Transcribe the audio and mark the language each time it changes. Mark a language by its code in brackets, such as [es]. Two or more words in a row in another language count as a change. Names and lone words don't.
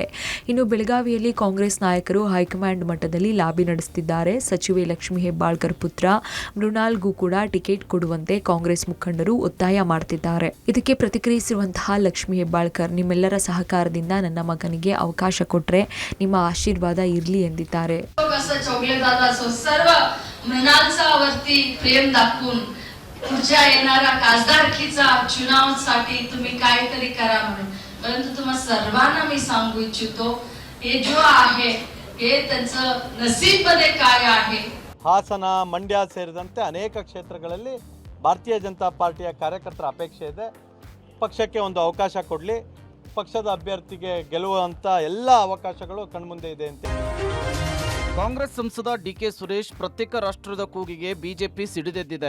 [kn] ಇನ್ನು ಬೆಳಗಾವಿಯಲ್ಲಿ ಕಾಂಗ್ರೆಸ್ ನಾಯಕರು ಹೈಕಮಾಂಡ್ ಮಟ್ಟದಲ್ಲಿ ಲಾಬಿ ನಡೆಸುತ್ತಿದ್ದಾರೆ. ಸಚಿವೆ ಲಕ್ಷ್ಮೀ ಹೆಬ್ಬಾಳ್ಕರ್ ಪುತ್ರ ಮೃಣಾಲ್ಗೂ ಕೂಡ ಟಿಕೆಟ್ ಕೊಡುವಂತೆ ಕಾಂಗ್ರೆಸ್ ಮುಖಂಡರು ಒತ್ತಾಯ ಮಾಡ್ತಿದ್ದಾರೆ. ಇದಕ್ಕೆ ಪ್ರತಿಕ್ರಿಯಿಸಿರುವಂತಹ ಲಕ್ಷ್ಮೀ ಹೆಬ್ಬಾಳ್ಕರ್, ನಿಮ್ಮೆಲ್ಲರ ಸಹಕಾರದಿಂದ ನನ್ನ ಮಗನಿಗೆ ಅವಕಾಶ ಕೊಟ್ರೆ ನಿಮ್ಮ ಆಶೀರ್ವಾದ ಇರ್ಲಿ ಎಂದಿದ್ದಾರೆ. [mr] मृणालचा वरती प्रेम दाखवून पुढच्या येणाऱ्या खासदारकीचा चुनावासाठी तुम्ही काहीतरी करा म्हणून. परंतु तुम्हा सर्वांना मी सांगू इच्छितो, हे जो आहे हे त्यांचं नसीब मध्ये काय आहे. [kn] ಹಾಸನ, ಮಂಡ್ಯ ಸೇರಿದಂತೆ ಅನೇಕ ಕ್ಷೇತ್ರಗಳಲ್ಲಿ ಭಾರತೀಯ ಜನತಾ ಪಾರ್ಟಿಯ ಕಾರ್ಯಕರ್ತರ ಅಪೇಕ್ಷೆ ಇದೆ. ಪಕ್ಷಕ್ಕೆ ಒಂದು ಅವಕಾಶ ಕೊಡಲಿ, ಪಕ್ಷದ ಅಭ್ಯರ್ಥಿಗೆ ಗೆಲ್ಲುವಂತ ಎಲ್ಲ ಅವಕಾಶಗಳು ಕಣ್ಮುಂದೆ ಇದೆ ಅಂತ. ಕಾಂಗ್ರೆಸ್ ಸಂಸದ ಡಿಕೆ ಸುರೇಶ್ ಪ್ರತ್ಯೇಕ ರಾಷ್ಟ್ರದ ಕೂಗಿಗೆ ಬಿಜೆಪಿ ಸಿಡಿದೆದ್ದಿದೆ.